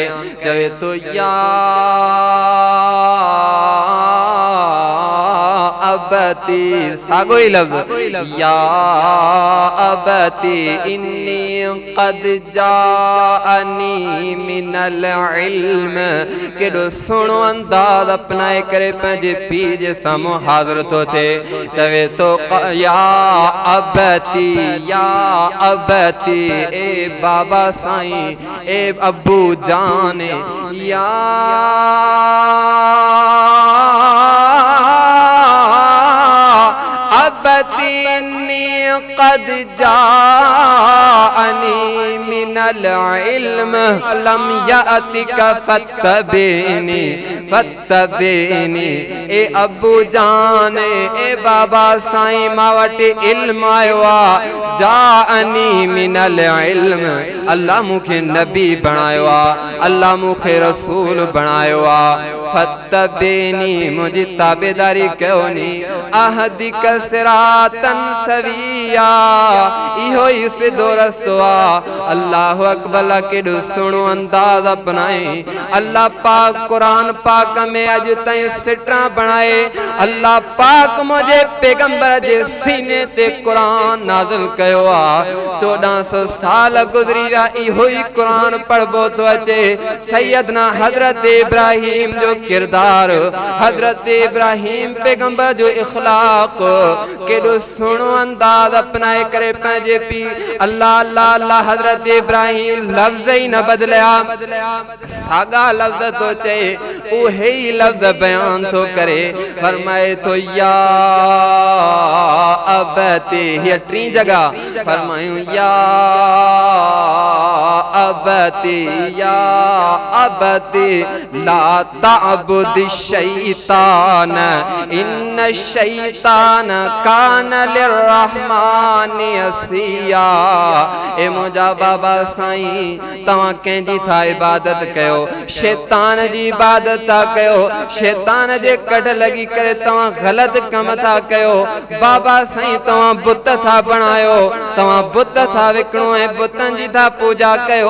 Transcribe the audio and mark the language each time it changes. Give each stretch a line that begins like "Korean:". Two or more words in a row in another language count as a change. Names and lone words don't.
Sindhi: चवे तो
Arabic: يا أبتِ,
Sindhi: सागो ही लफ्ज़,
Arabic: يا أبتِ إني قد جاءني من العلم.
Sindhi: केड़ो सुहिणो अंदाज अपनाए करे पंहिंजे पीउ जे साम्हूं हाज़िर तो थे। चवे तो
Arabic: يا أبتِ يا أبتِ,
Sindhi: ए बाबा साईं, ए अब्बू जान,
Arabic: يا أبتِ إني قد جاءني من العلم لم يأتك فاتبعني فاتبعني.
Sindhi: ए अब्बू जान, ए बाबा साईं, मां वटि इल्म आयो आ।
Arabic: جاءني من العلم,
Sindhi: अल्लाह मूंखे नबी बणायो आ, अल्लाह मूंखे रसूल बणायो आ। फत्तबिनी, मुंहिंजी ताबेदारी कयो नी।
Arabic: أهدك صراطا سويا,
Sindhi: इहो ही सिधो रस्तो आ।
Arabic: الله أكبر.
Sindhi: केॾो सुहिणो अंदाज अपनाए। अल्लाह पाक कुरान पाक में अॼु ताईं सिटरा बणाए। अल्लाह पाक मुंहिंजे पैगंबर जे सीने ते कुरान नाज़िल कयो आ। 1400 साल गुज़री विया, इहो ही कुरान पढ़बो तो अचे। सैयदना हज़रत इब्राहीम जो किरदार, हज़रत इब्राहीम पैगंबर जो इखलाक, केॾो सुहिणो अंदाज अपनाए करे पंहिंजे पीउ अल्लाह अल्लाह अल्लाह हज़रत इब्राहीम लफ्ज़ ही न बदलिया, सागा लफ्ज़ तो चए, उहे ही लफ्ज़ बयान तो करे। फरमाए तो
Arabic: يا أب أبتِ
Sindhi: ये टी जगह फरमायूं
Arabic: يا أبتِ لا تعبد الشيطان إن الشيطان كان للرحمن عصيا.
Sindhi: ए मुझा बाबा साईं तवां कंहिंजी था इबादत कयो, शैतान जी इबादत था कयो, शैतान जे कढ लगी करे तवां गलत कम था कयो। बाबा साईं तवां बुत था बणायो, तवां बुत था विकणो ऐं बुतन जी था पूजा कयो।